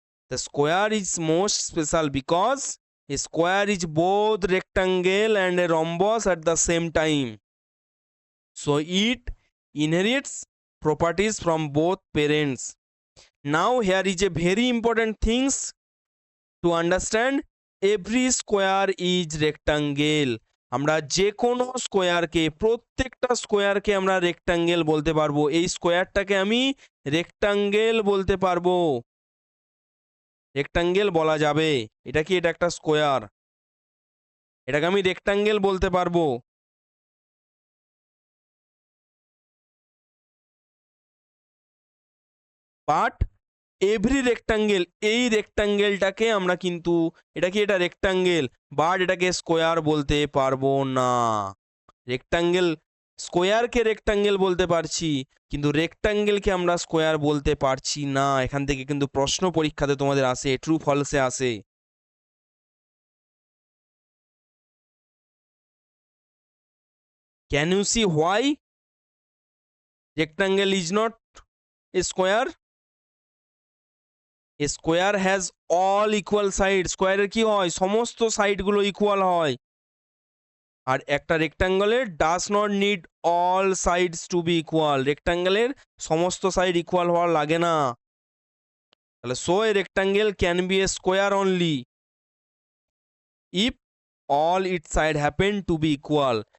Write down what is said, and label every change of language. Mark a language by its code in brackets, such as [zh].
[en] The square is most special because a square is both rectangle and a rhombus at the same time. So it inherits properties from both parents. Now here is a very important things to understand. Every square is rectangle. [bn] আমরা যে কোনো স্কোয়ারকে, প্রত্যেকটা স্কোয়ারকে আমরা rectangle বলতে পারবো। এই স্কোয়ারটাকে আমি রেক্টাঙ্গেল বলতে পারবো, রেক্টাঙ্গেল বলা যাবে। এটা কি? এটা একটা স্কোয়ার, এটাকে আমি রেক্টাঙ্গেল বলতে পারবো। [en] but every rectangle, [bn] এই রেক্টাঙ্গেলটাকে আমরা কিন্তু, এটা কি? এটা রেক্টাঙ্গেল, বাট এটাকে স্কোয়ার বলতে পারবো না। রেক্টাঙ্গেল, স্কোয়ারকে রেক্টাঙ্গেল বলতে পারছি, কিন্তু রেক্টাঙ্গেলকে আমরা স্কোয়ার বলতে পারছি না। এখান থেকে কিন্তু প্রশ্ন পরীক্ষাতে তোমাদের আসে, ট্রু ফলসে আসে। [en] Can you see why rectangle is not a square? A square has all equal sides. [bn] স্কোয়ারের কি হয়? সমস্ত সাইডগুলো ইকুয়াল হয়। আর একটা রেক্টাঙ্গলের [en] Does not need all sides to be equal. [bn] রেক্টাঙ্গলের সমস্ত সাইড ইকুয়াল হওয়ার লাগে না। তাহলে [en] So a rectangle can be a square only if all it side happen to be equal.